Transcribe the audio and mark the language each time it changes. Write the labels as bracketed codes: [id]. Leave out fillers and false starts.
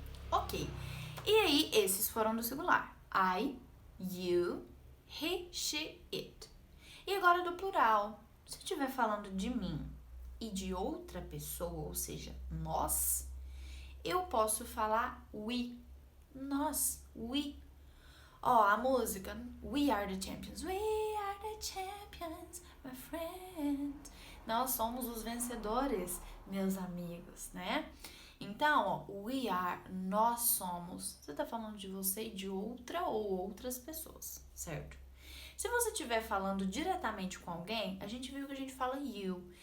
[pt] Ok. E aí, esses foram do singular. [en] I, you, he, she, it. [pt] E agora do plural. Se eu estiver falando de mim e de outra pessoa, ou seja, nós, eu posso falar we. Nós, we. A música We Are The Champions. [en] We are the champions, my friends. [pt] Nós somos os vencedores, meus amigos, né? Então, [en] we are, [pt] nós somos. Você tá falando de você e de outra ou outras pessoas, certo? Se você estiver falando diretamente com alguém, a gente viu que a gente fala you.